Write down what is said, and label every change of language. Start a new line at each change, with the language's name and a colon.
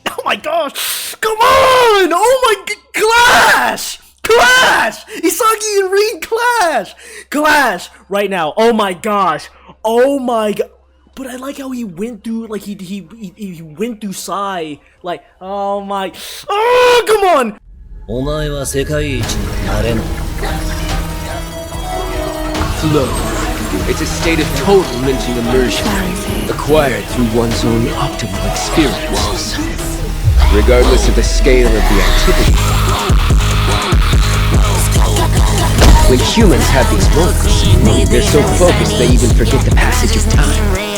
English: Oh my gosh! Come on! Oh my clash! Clash! Isagi and RIN clash! Clash! Right now. Oh my gosh. Oh my god. But I like how he went through, like, he went through Sai. Like, oh my. Oh, come on!
Japanese: お前は世界一になれない。
English: Flow. It's a state of total Munchen immersion, acquired through one's own optimal experience, regardless of the scale of the activity. When humans have these moments, they're so focused they even forget the passage of time.